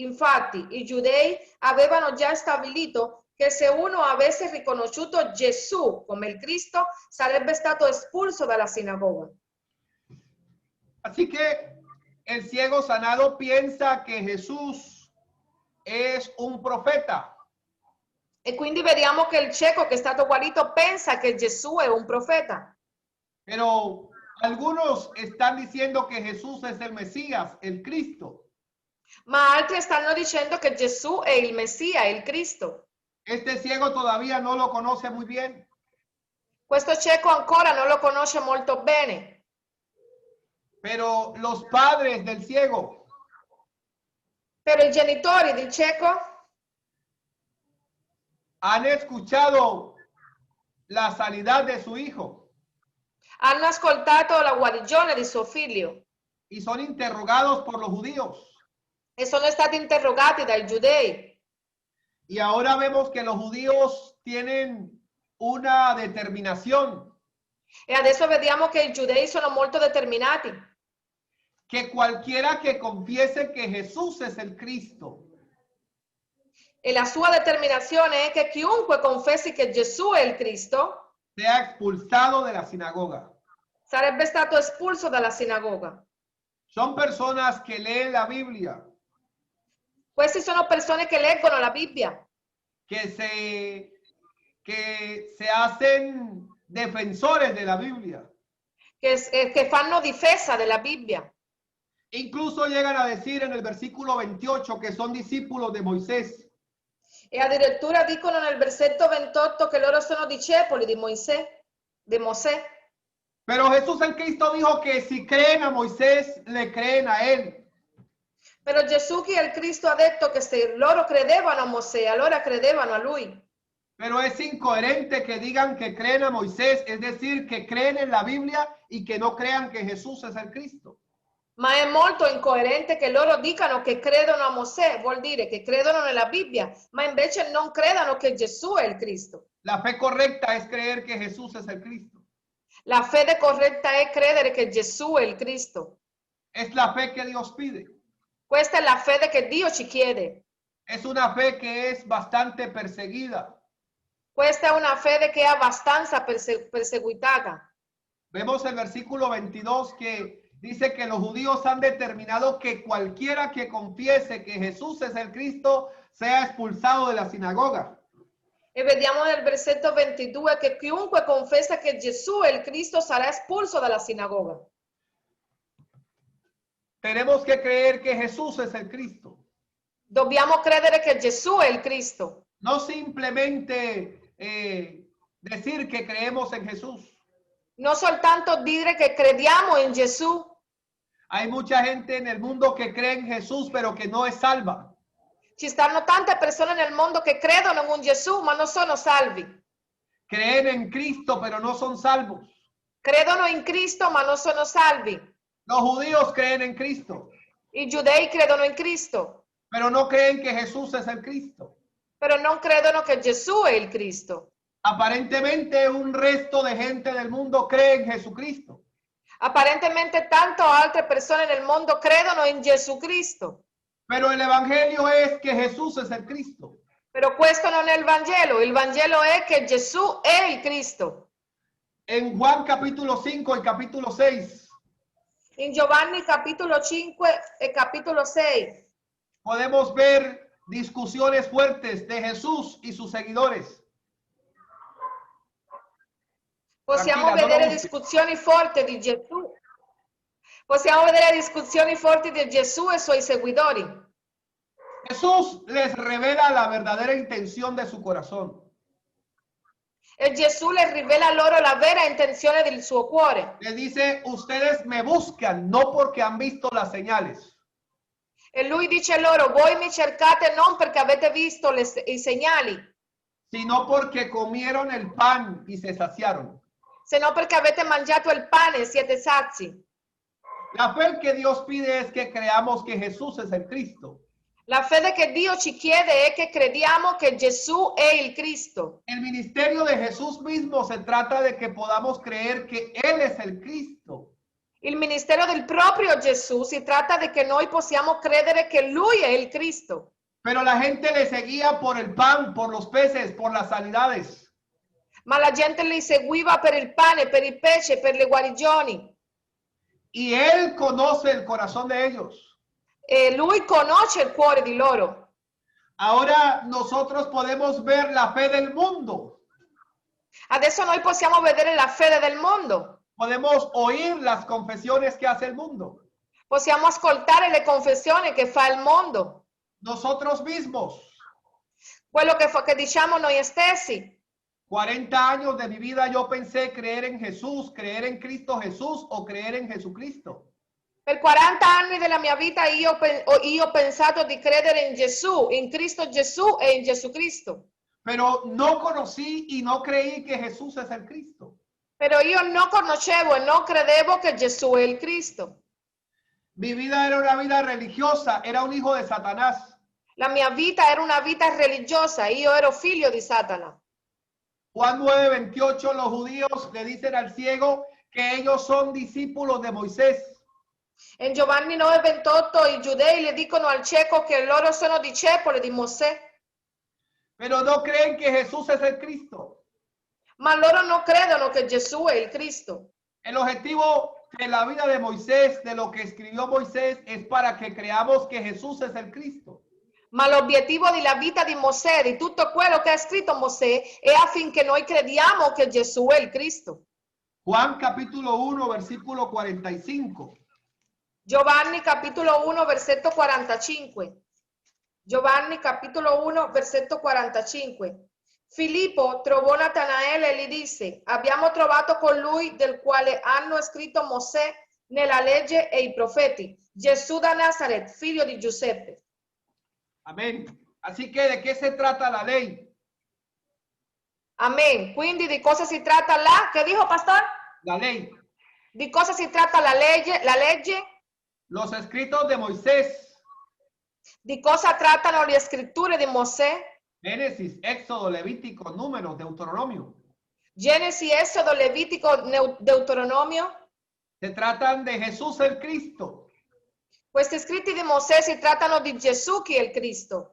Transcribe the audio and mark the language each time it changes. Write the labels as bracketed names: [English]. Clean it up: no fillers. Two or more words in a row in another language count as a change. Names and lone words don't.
[Italian] Infatti i giudei avevano già stabilito che se uno avesse riconosciuto Gesù come il Cristo sarebbe stato espulso dalla sinagoga. [Spanish] Así que el ciego sanado piensa que Jesús es un profeta. [Italian] E quindi vediamo che il cieco che è stato guarito pensa che Gesù è un profeta. [Spanish] Pero algunos están diciendo que Jesús es el Mesías, el Cristo. [Italian] Ma altri stanno dicendo che Gesù è il Messia, il Cristo. [Spanish] Este ciego todavía no lo conoce muy bien. [Italian] Questo cieco ancora non lo conosce molto bene. [Spanish] Pero los padres del ciego [Italian] Però i genitori del cieco [Spanish] han escuchado la sanidad de su hijo [Italian] hanno ascoltato la guarigione di suo figlio [Spanish] y son interrogados por los judíos. [Italian] e sono stati interrogati dai giudei. [Spanish] Y ahora vemos que los judíos tienen una determinación [Italian] E adesso vediamo che i giudei sono molto determinati, [Spanish] que cualquiera que confiese que Jesús es el Cristo [Italian] e la sua determinazione è che chiunque confessi che Gesù è il Cristo [Spanish] sea expulsado de la sinagoga. [Italian] sarebbe stato espulso dalla sinagoga. [Spanish] Son personas que leen la Biblia, [Italian] Questi sono persone che leggono la Bibbia, [Spanish] que se hacen defensores de la Biblia. [Italian] che fanno difesa della Bibbia. [Spanish] Incluso llegan a decir en el versículo 28 que son discípulos de Moisés. [Italian] E addirittura dicono nel versetto 28 che loro sono discepoli di Mosè. [Spanish] Pero Jesús el Cristo dijo que si creen a Moisés, le creen a él. [Italian] Però Gesù, che è il Cristo, ha detto che se loro credevano a Mosè, allora credevano a lui. [Spanish] Pero es incoherente que digan que creen a Moisés, es decir, que creen en la Biblia y que no crean que Jesús es el Cristo. [Italian] Ma è molto incoerente che loro dicano che credono a Mosè, vuol dire che credono nella Bibbia, ma invece non credano che Gesù è il Cristo. [Spanish] La fe correcta es creer que Jesús es el Cristo. [Italian] La fede corretta è credere che Gesù è il Cristo. [Spanish] Es la fe que Dios pide. [Italian] Questa è la fede che Dio ci chiede. [Spanish] Es una fe que es bastante perseguida. [Italian] Questa è una fede che è abbastanza perseguitata. [Spanish] Vemos el versículo 22 que dice que los judíos han determinado que cualquiera que confiese que Jesús es el Cristo sea expulsado de la sinagoga. [Italian] E vediamo nel versetto 22 che chiunque confessa che Gesù è il Cristo sarà espulso dalla sinagoga. [Spanish] Tenemos que creer que Jesús es el Cristo. [Italian] Dobbiamo credere che Gesù è il Cristo. [Spanish] No simplemente decir que creemos en Jesús. [Italian] Non soltanto dire che crediamo in Gesù. [Spanish] Hay mucha gente en el mundo que cree en Jesús, pero que no es salva. [Italian] Ci stanno tante persone nel mondo che credono in un Gesù, ma non sono salvi. [Spanish] Creen en Cristo, pero no son salvos. [Italian] Credono in Cristo, ma non sono salvi. [Spanish] Los judíos creen en Cristo, [Italian] I giudei credono in Cristo, [Spanish] pero no creen que Jesús es el Cristo. [Italian] però non credono che Gesù è il Cristo. [Spanish] Aparentemente un resto de gente del mundo cree en Jesucristo. [Italian] Apparentemente tanto altre persone nel mondo credono in Gesù Cristo. [Spanish] Pero el evangelio es que Jesús es el Cristo. [Italian] Però questo non è il Vangelo è che Gesù è il Cristo. [Spanish] En Juan capítulo 5 y capítulo 6 [Italian] In Giovanni capitolo 5 e capitolo 6 [Spanish] podemos ver discusiones fuertes de Jesús y sus seguidores. [Italian] possiamo Tranquilla, vedere no lo discussioni forti di Gesù. Possiamo vedere discussioni forti di Gesù e i suoi seguitori. [Spanish] Jesús les revela la verdadera intención de su corazón. [Italian] E Gesù le rivela loro la vera intenzione del suo cuore. [Spanish] Les dice, ustedes me buscan no porque han visto las señales, [Italian] E lui dice loro, voi mi cercate non perché avete visto i segnali, [Spanish] sino porque comieron el pan y se saciaron. [Italian] se no perché avete mangiato il pane e siete sazi. [Spanish] La fe que Dios pide es que creamos que Jesús es el Cristo. [Italian] La fede che Dio ci chiede è che crediamo che Gesù è il Cristo. [Spanish] El ministerio de Jesús mismo se trata de que podamos creer que Él es el Cristo. [Italian] Il ministero del proprio Gesù si tratta di che noi possiamo credere che Lui è il Cristo. [Spanish] Pero la gente le seguía por el pan, por los peces, por las sanidades. [Italian] Ma la gente li seguiva per il pane, per il pesce, per le guarigioni. [Spanish] Y Él conoce el corazón de ellos. [Italian] E Lui conosce il cuore di loro. [Spanish] Ahora nosotros podemos ver la fe del mundo. [Italian] Adesso noi possiamo vedere la fede del mondo. [Spanish] Podemos oír las confesiones que hace el mundo. [Italian] Possiamo ascoltare le confessioni che fa il mondo. [Spanish] Nosotros mismos, [Italian] Quello che diciamo noi stessi. [Spanish] 40 años de mi vida yo pensé creer en Jesús, creer en Cristo Jesús o creer en Jesucristo. [Italian] Per 40 anni della mia vita io ho pensato di credere in Gesù, in Cristo Gesù e in Gesù Cristo. [Spanish] Pero no conocí y no creí que Jesús es el Cristo. [Italian] Però io non conoscevo e non credevo che Gesù è il Cristo. [Spanish] Mi vida era una vida religiosa, era un hijo de Satanás. [Italian] La mia vita era una vita religiosa, io ero figlio di Satana. [Spanish] Juan 9:28, los judíos le dicen al ciego que ellos son discípulos de Moisés. [Italian] In Giovanni 9:28 i giudei le dicono al cieco che loro sono discepoli di Mosè, [Spanish] Pero no creen que Jesús es el Cristo. [Italian] ma loro non credono che Gesù è il Cristo. [Spanish] El objetivo de la vida de Moisés, de lo que escribió Moisés, es para que creamos que Jesús es el Cristo. [Italian] Ma l'obiettivo della vita di Mosè, di tutto quello che ha scritto Mosè, è affinché noi crediamo che Gesù è il Cristo. [Spanish] Juan capítulo 1, versículo 45. [Italian] Giovanni capitolo 1, versetto 45. Giovanni capitolo 1, versetto 45. Filippo trovò Natanaele e gli disse, abbiamo trovato colui del quale hanno scritto Mosè nella legge e i profeti, Gesù da Nazaret, figlio di Giuseppe. [Spanish] Amén. Así que, ¿de qué se trata la ley? [Italian] Amen. Quindi di cosa si tratta là? [Spanish] Che dijo, pastor? La ley. [Italian] Di cosa si tratta la legge? La legge? [Spanish] Los escritos de Moisés. [Italian] Di cosa trattano le scritture di Mosè? [Spanish] Génesis, Éxodo, Levítico, Números, Deuteronomio. [Italian] Genesi, Esodo, Levitico, Deuteronomio. [Spanish] Se tratan de Jesús el Cristo. [Italian] Questi scritti di Mosè si trattano di Gesù che è il Cristo.